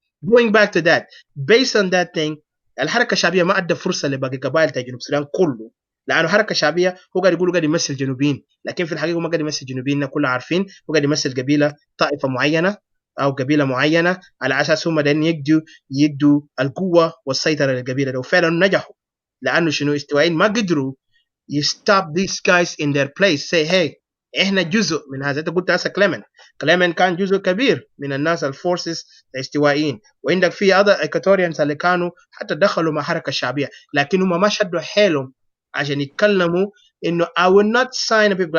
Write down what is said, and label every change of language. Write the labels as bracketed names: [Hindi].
[English] Going back to that, based on that thing, [Arabic] الحركة الشعبية ما أدى فرصة لباقي قبائل تاع جنوب السودان كله، لأنه الحركة الشعبية هو قاعد يقولوا قاعد يمثل جنوبيين، لكن في الحقيقة ما قاعد يمثل جنوبيين، كلنا عارفين هو قاعد يمثل قبيلة طائفة معينة أو قبيلة معينة على أساس هم دايرين يدوا القوة والسيطرة للقبيلة ده، وفعلا نجحوا. لأنه شنو استوائيين ما قدروا [English] you stop these guys in their place. Say, hey, [Arabic] احنا جزء من هذا. انت قلت هسه كليمن كان جزء كبير من الناس الفورسز الاستوائيين، وعندك في other Equatorians اللي كانوا حتى دخلوا مع حركه الشعبيه، لكن هم ما شدوا حيلهم عشان يتكلموا انه [English] I will not sign a people.